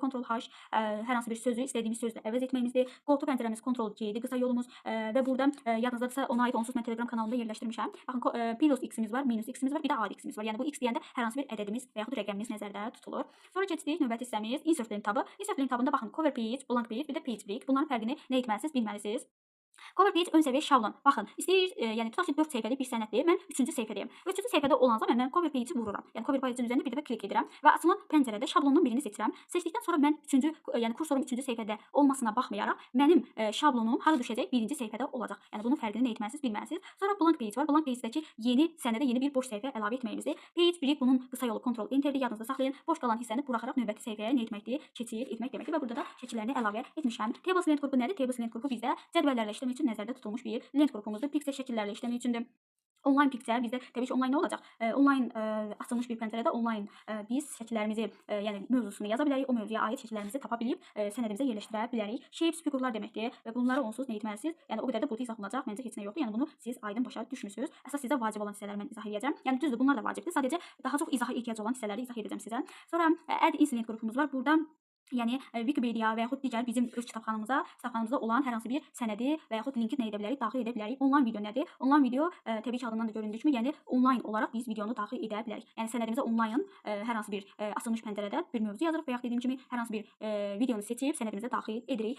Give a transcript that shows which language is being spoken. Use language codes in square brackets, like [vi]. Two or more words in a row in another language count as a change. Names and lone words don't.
[az] Ctrl+H hər hansı bir sözü istədiyimiz sözlə əvəz etməyimizdir. [en] Go to [az] pəncərəmiz Ctrl+G-dir, qısa yolumuz və burada yadınızdadırsa ona aid onsuz mən Telegram kanalında yerləşdirmişəm. Baxın, plus x-imiz var, minus x-imiz var, bir də adi x-imiz var. Yəni bu x deyəndə hər hansı bir ədədimiz və yaxud rəqəmimiz nəzərdə tutulur. Sonra keçdik növbəti hissəmiz insert lent tabı. Insert lent tabında baxın, [en] cover page, blank page, [az] bir də [en] page break. [az] Bunların fərqini nə etməlisiniz, bilməlisiniz. [en] Cover page [az] ön səviyyə şablon. Baxın, istəyir, yəni tutaq ki 4 səhifəli bir sənəddir. Mən 3-cü səhifədəyəm. 3-cü səhifədə olan zaman mən [en] cover page-i [az] vururam. Yəni [en] cover page-in [az] üzərində bir dəfə klik edirəm və açılan pəncərədə şablondan birini seçirəm. Seçdikdən sonra mən 3-cü, yəni kursorum 3-cü səhifədə olmasına baxmayaraq, mənim şablonum hara düşəcək? 1-ci səhifədə olacaq. Yəni bunun fərqini nə etməlisiniz, bilməlisiniz. Sonra [en] blank page [az] var. [en] Blank page-dəki [az] yeni sənədə yeni bir boş səhifə əlavə etməyimizdir. [en] Page break [az] bunun qısa yolu Ctrl+Enter-dir. Yadınızda saxlayın. Boş qalan hissəni buraxaraq növbəti səhifəyə nə etməkdir? Keçid etmək deməkdir və burada da şəkillərini əlavə etmişəm. Tables lent qrupu nədir? Tables lent qrupu bizdə cədvəllərlə işləmək üçün nəzərdə tutulmuş bir lent qrupumuzdur. Piksel şəkillərlə işləmək üçündür. Online piksel bizdə təbii ki online nə olacaq? Online açılmış bir pəncərədə online biz şəkillərimizi, yəni mövzusunu yaza bilərik, o mövzuya aid şəkillərimizi tapa bilib sənədimizə yerləşdirə bilərik. Shapes figurlar deməkdir və bunları onsuz nə etməlisiniz? Yəni o qədər də burada izah olunacaq, məncə heç nə yoxdur. Yəni bunu siz aydın başa düşmüsünüz. Əsas sizə vacib olan hissələri mən izah edəcəm. Yəni düzdür, bunlar da vacibdir. Sadəcə daha çox izaha ehtiyac olan hissələri izah edəcəm sizə. Sonra [en] add incident [az] qrupumuz var. Burada yəni Wikipedia və yaxud digər bizim öz kitabxanamızda olan hər hansı bir sənədi və yaxud linki nə edə bilərik, daxil edə bilərik. [en] Online video [az] nədir? [en] Online video [az] təbii ki adından da göründüyü kimi, yəni online olaraq biz videonu daxil edə bilərik. Yəni sənədimizə online hər hansı bir açılmış pəncərədə bir mövzu yazırıq və yaxud dediyim kimi hər hansı bir videonu seçib sənədimizə daxil edirik.